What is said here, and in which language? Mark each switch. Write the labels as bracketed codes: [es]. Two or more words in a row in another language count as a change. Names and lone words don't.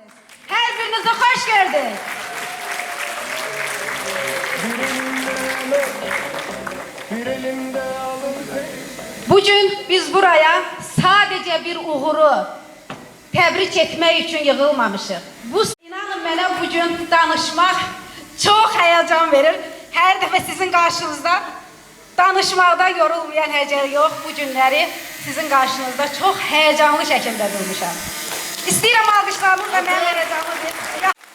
[az] Hər birinizə xoş gördük. [tr] Bugün biz buraya sadece bir uğuru tebrik etmek için yığılmamışız. [az] Bu inanın mənə bu gün danışmaq çox həyəcan verir. Hər dəfə sizin qarşınızda danışmaqda yorulmayan həcər yox. Bu günləri sizin qarşınızda çox həyəcanlı şəkildə durmuşam. İstəyirəm alqışlarınızla mən verəcəyim bir...